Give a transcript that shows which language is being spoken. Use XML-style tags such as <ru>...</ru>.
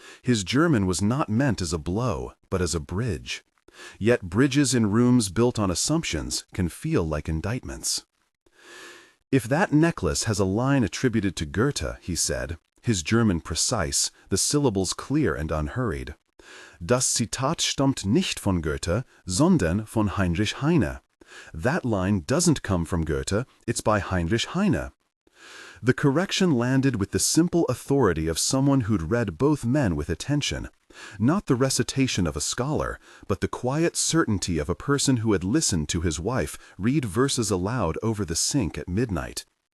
<en>His German was not meant as a blow, but as a bridge. Yet bridges in rooms built on assumptions can feel like indictments. "If that necklace has a line attributed to Goethe," he said, his German precise, the syllables clear and unhurried.</en> <de>"Das Zitat stammt nicht von Goethe, sondern von Heinrich Heine.</de> <en>That line doesn't come from Goethe, it's by Heinrich Heine." The correction landed with the simple authority of someone who'd read both men with attention, Not the recitation of a scholar, but the quiet certainty of a person who had listened to his wife read verses aloud over the sink at midnight.</en>